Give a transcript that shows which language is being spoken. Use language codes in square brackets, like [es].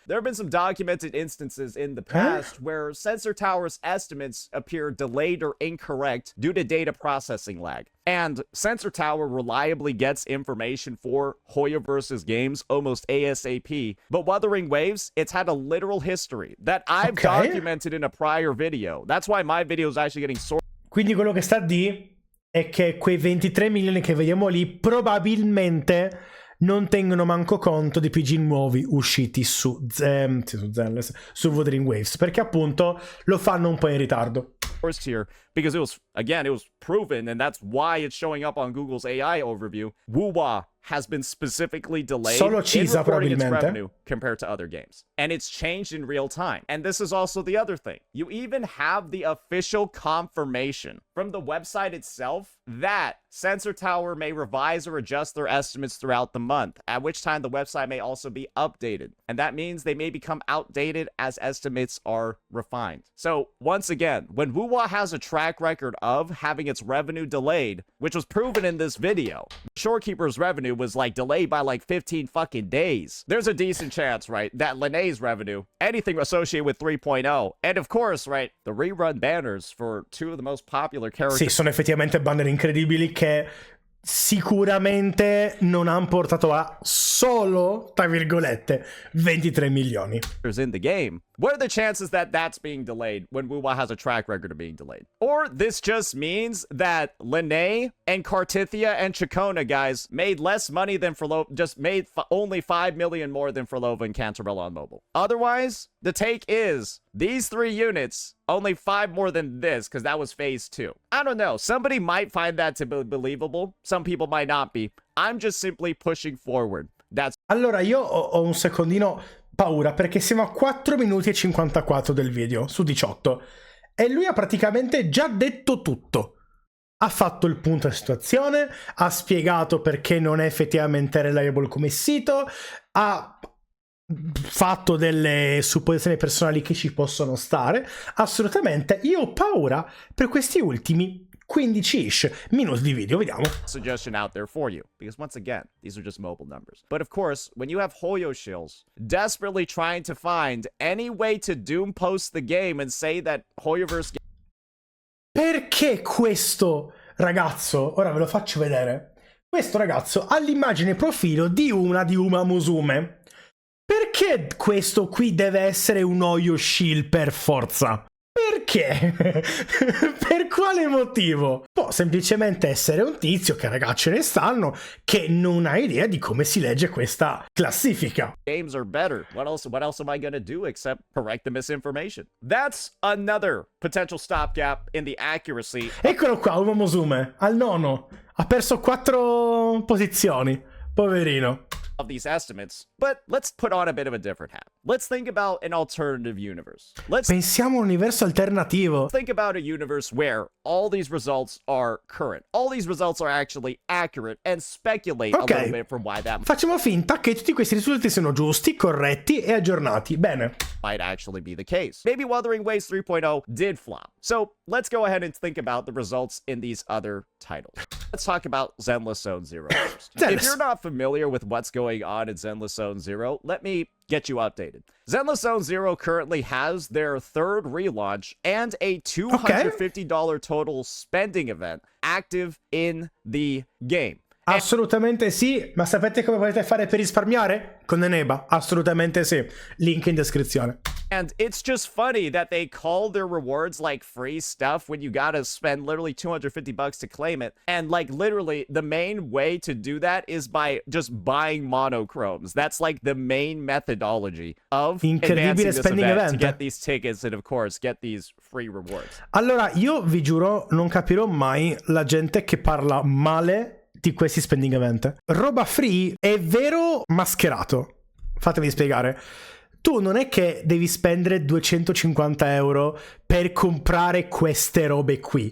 [en] There have been some documented instances in the past where Sensor Tower's estimates appear delayed or incorrect due to data processing lag. And Sensor Tower reliably gets information for Hoyoverse's games almost ASAP. But Wuthering Waves, it's had a literal history that I've documented in a prior video. That's why my video is actually getting sorted. [it] Quindi quello che sta a dire è che quei 23 milioni che vediamo lì probabilmente non tengono manco conto di PG nuovi usciti su Wuthering Waves, perché appunto lo fanno un po' in ritardo. [en] Here, because it was proven, and that's why it's showing up on Google's AI overview. Wuwa has been specifically delayed in reporting its revenue compared to other games. And it's changed in real time. And this is also the other thing. You even have the official confirmation from the website itself that Sensor Tower may revise or adjust their estimates throughout the month, at which time the website may also be updated. And that means they may become outdated as estimates are refined. So, once again, when Wuwa has a track record of having its revenue delayed, which was proven in this video, Shorekeeper's revenue was like delayed by like 15 fucking days. There's a decent chance, right, that Linné's revenue, anything associated with 3.0, and of course, right, the rerun banners for two of the most popular characters. [it] Sì, sono effettivamente banner incredibili che sicuramente non hanno portato a solo, tra virgolette, 23 milioni. [en] In the game. What are the chances that that's being delayed when Wuwa has a track record of being delayed? Or this just means that Linné and Kartithia and Chacona, guys, made less money than Furlova, just made only 5 million more than Furlova and Cantarella on mobile. Otherwise, the take is these 3 units, only 5 more than this, because that was phase 2. I don't know. Somebody might find that to be believable. Some people might not be. I'm just simply pushing forward. [it] Allora, io ho un secondino paura, perché siamo a 4 minuti e 54 del video, su 18. E lui ha praticamente già detto tutto. Ha fatto il punto della situazione, ha spiegato perché non è effettivamente reliable come sito, ha fatto delle supposizioni personali che ci possono stare. Assolutamente, io ho paura per questi ultimi 15-ish minuti di video, vediamo. [en] Suggestion out there for you, because once again, these are just mobile numbers. But of course, when you have Hoyo Shills desperately trying to find any way to doom post the game and say that Hoyoverse... [it] Perché questo ragazzo, ora ve lo faccio vedere, questo ragazzo ha l'immagine profilo di Uma Musume. Perché questo qui deve essere un Hoyo Shield per forza? Perché? Per quale motivo? Può semplicemente essere un tizio, che ragazzi ce ne stanno, che non ha idea di come si legge questa classifica. [en] Games are better. What else am I gonna do except correct the misinformation? That's another potential stopgap in the accuracy. [it] Eccolo qua, Uma Musume, al 9. Ha perso 4 posizioni. Poverino. [en] Of these estimates, but let's put on a bit of a different hat. Let's think about an alternative universe. [it] Pensiamo a un universo alternativo. [en] Think about a universe where all these results are current. All these results are actually accurate and speculate a little bit from why that [it] Facciamo finta che tutti questi risultati siano giusti, corretti e aggiornati. Bene. [en] Might actually be the case. Maybe Wuthering Waves 3.0 did flop. So let's go ahead and think about the results in these other titles. Let's talk about Zenless Zone Zero first. If you're not familiar with what's going on in Zenless Zone Zero, let me get you updated. Zenless Zone Zero currently has their third relaunch and a $250 total spending event active in the game. [it] Assolutamente sì, ma sapete come potete fare per risparmiare? Con Eneba, assolutamente sì. Link in descrizione. [en] And it's just funny that they call their rewards like free stuff when you gotta spend literally $250 to claim it. And like literally the main way to do that is by just buying monochromes. That's like the main methodology of advancing this event to get these tickets and of course get these free rewards. [it] Allora, io vi giuro, non capirò mai la gente che parla male di questi spending event. Roba free è vero mascherato. Fatemi spiegare. Tu non è che devi spendere 250 euro per comprare queste robe qui.